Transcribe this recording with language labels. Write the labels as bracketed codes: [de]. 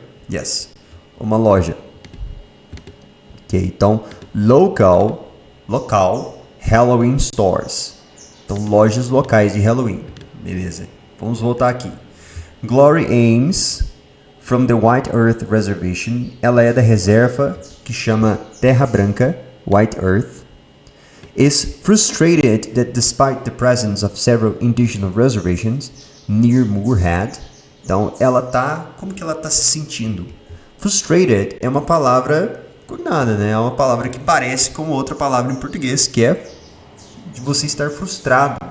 [pt] Yes. Uma loja. Ok, então, local, Halloween stores. Então, lojas locais de Halloween. Beleza. Vamos voltar aqui. [en] Glory Ames, from the White Earth Reservation. [pt] Ela é da reserva que chama Terra Branca, White Earth. [en] Is frustrated that despite the presence of several indigenous reservations near Moorhead. [pt] Então, como que ela tá se sentindo? Frustrated é uma palavra cognada, né? É uma palavra que parece com outra palavra em português, que é de você estar frustrado.